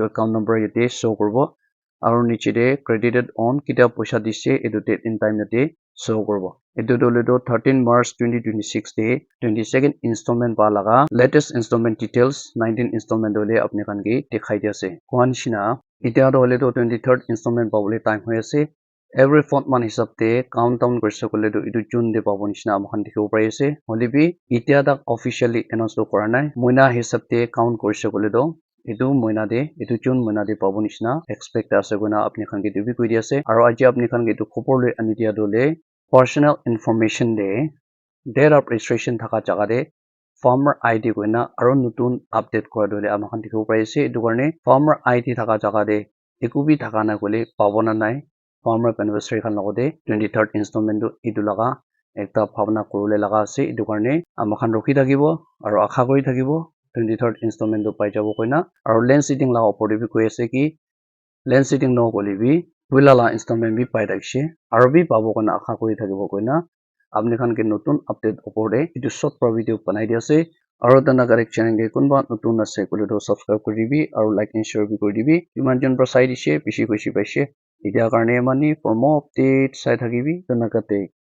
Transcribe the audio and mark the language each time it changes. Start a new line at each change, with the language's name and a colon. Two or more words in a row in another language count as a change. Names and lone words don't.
English: account number
Naga Pidgin: yate show korbo aro niche de
English: credited on
Naga Pidgin: kita paisa dise etu
English: date and time
Naga Pidgin: yate show korbo etu dole do 13 March 2026 de
English: 22nd installment
Naga Pidgin: pa laga
English: latest installment details
Naga Pidgin: 19 installment dole apni khan ke dikhai di ase koan shina etia dole do
English: 23rd installment
Naga Pidgin: pa bole time hoi ase
English: every fourth month
Naga Pidgin: hisab te countdown korse kole do etu June de pabo nishina amkhan dikhibo pare ase hole bi etia tak
English: officially announce
Naga Pidgin: to kora nai moina hisab te count korse kole do etu moina de etu June moina de pabo nishina expect ase koina apni khan ke dibi koi di ase aro aji apni khan ke etu khopor loi ani dia dole
English: personal information
Naga Pidgin: de
English: date of registration
Naga Pidgin: thaka jaga de
English: farmer ID
Naga Pidgin: koina aro nutun update kora dole amkhan dikhibo pare ase etu karne
English: farmer ID
Naga Pidgin: thaka jaga de eku bi thaka na kole pabo na nai
English: farmer beneficiary
Naga Pidgin: khan logote
English: 23rd installment
Naga Pidgin: do etu laga ekta bhavna korole laga ase etu karne amkhan rokhi thakibo aro akha kori thakibo
English: 23rd installment
Naga Pidgin: do pai jabo koina aro
English: land sitting
Naga Pidgin: laga opor de bi koi ase ki
English: land sitting
Naga Pidgin: no kole bi puila la installment bi pai thakishe aro bi pabo koina akha kori thakibo koina apni khan ke notun update opor de etu
English: short video
Naga Pidgin: banai di ase aro tana
English: correct channel
Naga Pidgin: ke kunba notun ase kole do subscribe kori dibi aro
English: like and share
Naga Pidgin: bi kori dibi iman jon pra sai dise bishi koshi paise etia karne mani
English: for more updates
Naga Pidgin: sai thakibi tana kate